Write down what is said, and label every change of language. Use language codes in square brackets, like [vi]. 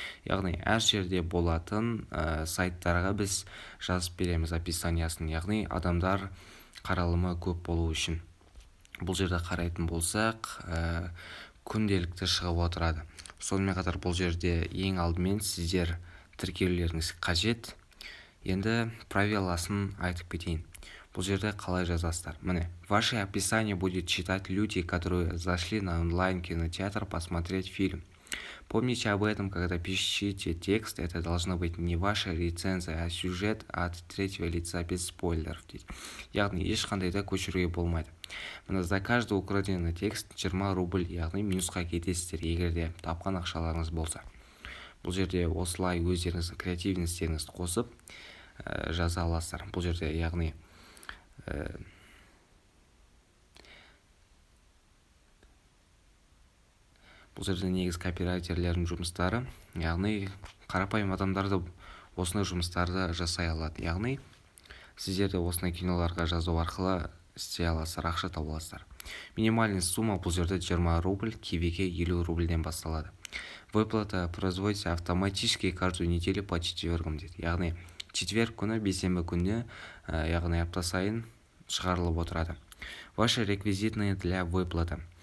[kk] Яғни әр жерде болатын сайттарға біз жазып береміз описаниясын, яғни адамдар қаралымы көп болу үшін. Бұл жерде қарайтын болсақ, күнделікті шығып отырады. Сонымен қатар бұл жерде ең алдымен сіздер тіркелулеріңіз қажет. Енді правиласын айтып кетейін. Бұл жерде қалай жазасыздар? [ru] Міне, ваше описание будет читать люди, которые зашли на онлайн-кинотеатр посмотреть фильм. Помните об этом, когда пишите текст, это должна быть не ваша рецензия, а сюжет от третьего лица без спойлеров. [kk] Яғни ешқандай да көшіруге болмайды. Мына [ru] за каждый украденный текст 20 рубль, [kk] яғни минусқа кетесіздер, егер де тапқан ақшаларыңыз болса. Бұл жерде осылай өздеріңіздің креативностеріңізді қосып жаза аласыздар. Бұл жерде яғни бұл жерде негіз копирайтерлердің жұмыстары, яғни қарапайым адамдарды осындай жұмыстарды жасай алады. Яғни сіздер де осындай киноларға жазу арқылы істей аласыздар, ақша таба аласыздар. [ru] Минимальный сумма [kk] бұл жерде 20 рубль, кивиге 50 рубльден басталады. [ru] Выплата производится автоматически каждую неделю по четвергам [kk] дейді. Яғни четверг күні, бейсенбі күні, яғни апта сайын шығарылып отырады. [ru] Ваши реквизитные для выплаты.